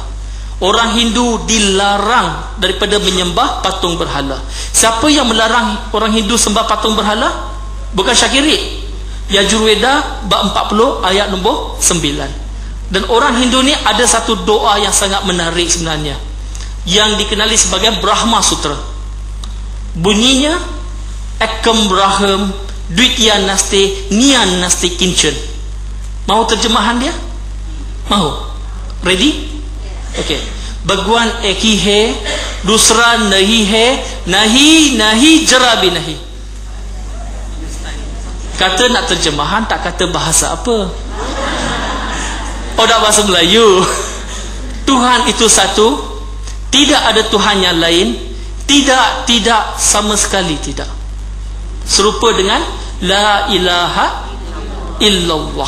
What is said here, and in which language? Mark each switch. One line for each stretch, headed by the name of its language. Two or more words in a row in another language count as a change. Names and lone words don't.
Malay: Orang Hindu dilarang daripada menyembah patung berhala. Siapa yang melarang orang Hindu sembah patung berhala? Bukan Syakiri. Yajurwedah bab 40 ayat nombor 9. Dan orang Hindu ni ada satu doa yang sangat menarik sebenarnya, yang dikenali sebagai Brahma Sutra.
Sanskrit: Bunyinya एकम् ब्रह्म द्वितीय नास्ति नेह नास्ति किंचन.
Malay: Mahu terjemahan dia? Mahu?
English: Ready? Okey.
Hindi: भगवान एक ही है, दूसरा नहीं है, नहीं नहीं ज़रा भी नहीं.
Malay: Kata nak terjemahan tak kata bahasa apa. Oh, dah bahasa Melayu. Tuhan itu satu, tidak ada Tuhan yang lain. Tidak sama sekali tidak. Serupa dengan
Arabic: لا إله إلا الله.